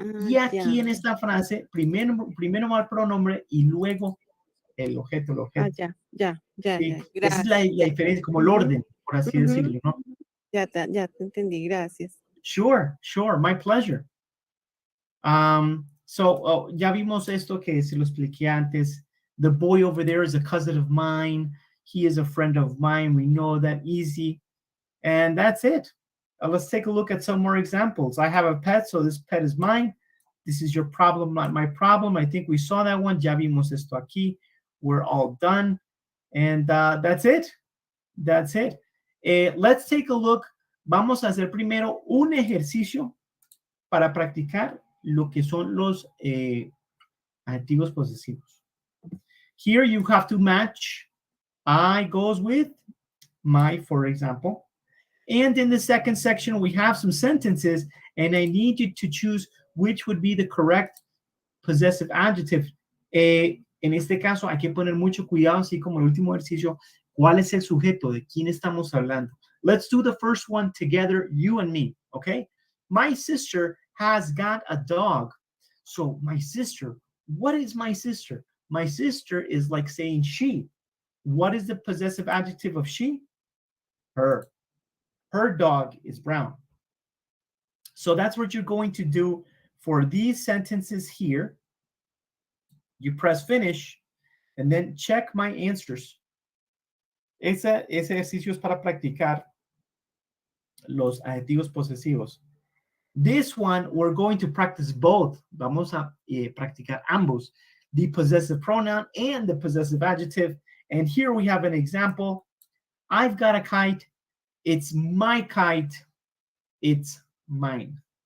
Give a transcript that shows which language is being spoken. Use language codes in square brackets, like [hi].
[es] Y aquí en esta frase, primero va el pronombre y luego el objeto. Ya. Sí, Gracias. esa es la diferencia, como el orden, por así decirlo, ¿no? Ya te entendí, gracias. [en] Sure, my pleasure. [es] So, ya vimos esto que se lo expliqué antes. [en] The boy over there is a cousin of mine. He is a friend of mine. We know that easy. And that's it. Let's take a look at some more examples. I have a pet, so this pet is mine. This is your problem, not my problem. I think we saw that one. [es] Ya vimos esto aquí. [en] We're all done. And that's it. That's it. Let's take a look. [es] Vamos a hacer primero un ejercicio para practicar lo que son los adjetivos posesivos. [en] Here you have to match I goes with my, for example. And in the second section, we have some sentences, and I need you to choose which would be the correct possessive adjective. [es] En este caso, hay que poner mucho cuidado, así como el último ejercicio, ¿cuál es el sujeto? ¿De quién estamos hablando? [en] Let's do the first one together, you and me, okay? My sister has got a dog. So my sister, what is my sister? My sister is like saying she. What is the possessive adjective of she? Her. Her dog is brown. So that's what you're going to do for these sentences here. You press finish and then check my answers. [es] Ese ejercicio es para practicar los adjetivos posesivos. [en] This one, we're going to practice both. [es] Vamos a practicar ambos, [en] the possessive pronoun and the possessive adjective. And here we have an example. I've got a kite. It's my kite. It's mine.